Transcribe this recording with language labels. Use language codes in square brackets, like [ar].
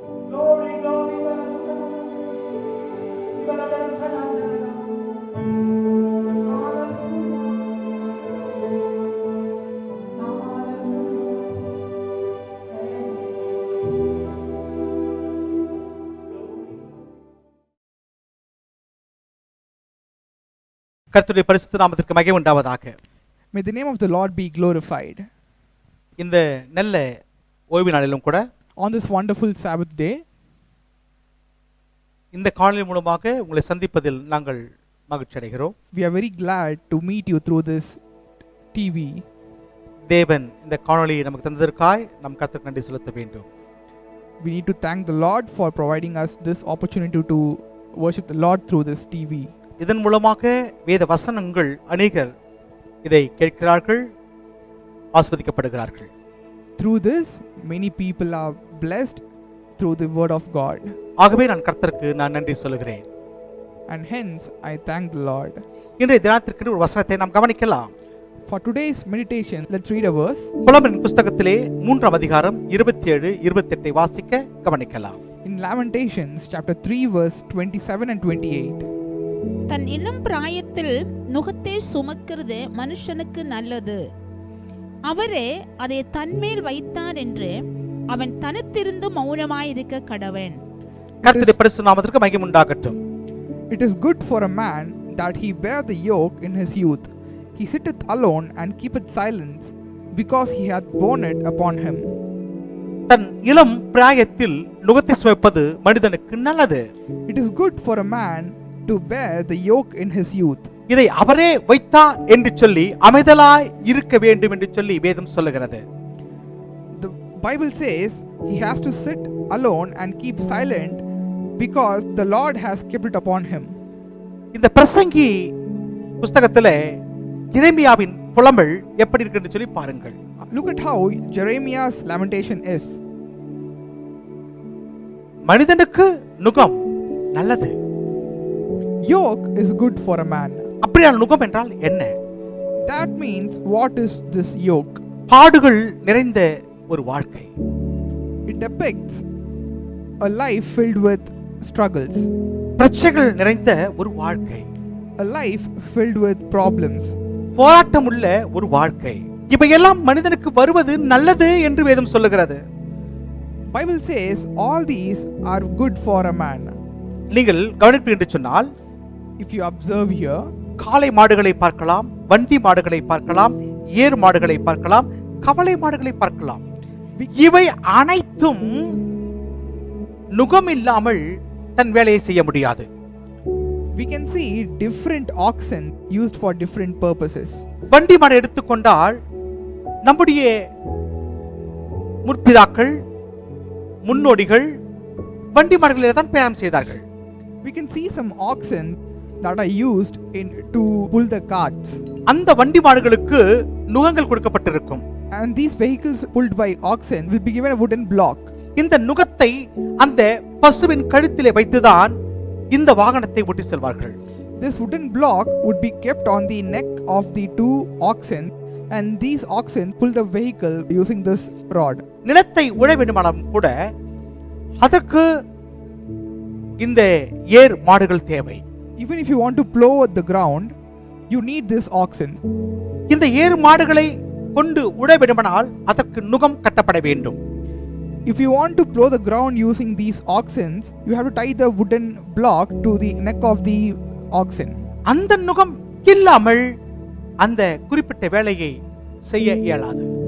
[en] glory glory [ta] கர்த்தருடைய பரிசுத்த நாமத்திற்கு மகிமை உண்டாவதாக. [en] May the name of the Lord be glorified. [ta] இந்த நல்ல ஓய்வு நாளிலும் கூட [en] On this wonderful Sabbath day, [ta] இந்த காணொளி மூலமாக உங்களை சந்திப்பதில் நாங்கள் மகிழ்ச்சி அடைகிறோம். [en] we are very glad to meet you through this TV. [ta] தேவன் இந்த காணொளியை நமக்கு தந்ததற்காய் நம் கர்த்தருக்கு நன்றி செலுத்த வேண்டும். [en] We need to thank the Lord for providing us this opportunity to worship the Lord through this TV. [ta] இதன் மூலமாக வேத வசனங்கள் அநேகர் இதை கேட்கிறார்கள், ஆஸ்வதிக்கப்படுகிறார்கள். [en] Through this, many people are blessed through the word of God. [ta] ஆகவே நான் கர்த்தருக்கு நன்றி சொல்கிறேன். [en] And hence, I thank the Lord. [ta] இன்றைய தினத்திற்கு ஒரு வசனத்தை நாம் கவனிக்கலாம். [en] For today's meditation, let's read a verse. [ta] புலம்பலின் புஸ்தகத்திலே 3ஆம் அதிகாரம் 27-28 வாசிக்க கவனிக்கலாம். [en] In Lamentations, chapter 3, verse 27 and 28. [ta] தன் இளம் பிராயத்தில் நுகத்தை சுமக்கிறது மனுஷனுக்கு நல்லது. அவரே அதை தன்மேல் வைத்தார் என்று அவன் தனித்திருந்து மௌனமாயிருக்க கடவன். கர்த்தருடைய பரிசுத்த நாமத்திற்கு மகிமை உண்டாகட்டும். [en] It is good for a man that he bear the yoke in his youth. He sitteth alone and keepeth silence, because he hath borne it upon him. [ta] தன் இளம் பிராயத்தில் நுகத்தை சுமப்பது மனிதனுக்கு நல்லது. [en] It is good for a man to bear the yoke in his youth. [ta] இதை அவரே வைத்தார் என்று சொல்லி அமைதலாய் இருக்க வேண்டும் என்று சொல்லி வேதம் சொல்லுகிறது. [en] The Bible says he has to sit alone and keep silent because the Lord has kept it upon him. [ta] இந்த பிரசங்கி புஸ்தகத்திலே எரேமியாவின் புலம்பல் எப்படி இருக்கு என்று சொல்லி பாருங்கள். [en] Look at how Jeremiah's lamentation is. [ta] மனிதனுக்கு நுகம் நல்லது. [en] Yoke is good for a man. [ta] அப்படியான நுகம் என்றால் என்ன? [en] That means, what is this yoke? [ta] பாடுகள் நிறைந்த ஒரு வாழ்க்கை. [en] It depicts a life filled with struggles, [ta] பிரச்சனைகள் நிறைந்த ஒரு வாழ்க்கை, [en] a life filled with problems, [ta] போராட்டம் உள்ள ஒரு வாழ்க்கை. இவையெல்லாம் மனிதனுக்கு வருவது நல்லது என்று வேதம் சொல்லுகிறது. [en] Bible says all these are good for a man. [ta] நீங்கள் கவனிப்பீர்கள் என்று சொன்னால், [en] If you observe here, [ta] காளை மாடுகளை பார்க்கலாம், வண்டி மாடுகளை பார்க்கலாம், ஏர் மாடுகளை பார்க்கலாம், கவலை மாடுகளை பார்க்கலாம். இவை அனைத்தும் நுகம் இல்லாமல் தன் வேலையை செய்ய முடியாது. [en] we can see different oxen used for different purposes. [ta] வண்டி மாடு எடுத்துக்கொண்டால் நம்முடைய முற்பிதாக்கள் முன்னோடிகள் வண்டி மாடுகளில் தான் பிரயாணம் செய்தார்கள். [en] We can see some oxen that are used to pull the carts. [ta] அந்த வண்டி மாடுகளுக்கு நுகங்கள் கொடுக்கப்பட்டிருக்கும். [en] And these vehicles pulled by oxen will be given a wooden block. [ta] இந்த நுகத்தை அந்த பசுவின் கழுத்திலே வைத்துதான் இந்த வாகனத்தை ஓட்டி செல்வார்கள். [en] This wooden block would be kept on the neck of the two oxen, and these oxen pull the vehicle using this rod. [ta] நிலத்தை உழ வேண்டுமானாலும் கூட அதற்கு இந்த ஏர் மாடுகள் தேவை. [en] Even if you want to plow the ground, you need this oxen. [ta] இந்த ஏர் மாடுகளை கொண்டு உழ வேண்டுமானால் அதற்கு நுகம் கட்டப்பட வேண்டும். [en] If you want to plow the ground using these oxen, you have to tie the wooden block to the neck of the oxen. [ta] அந்த நுகம் இல்லாமல் அந்த குறிப்பிட்ட வேலையை செய்ய இயலாது.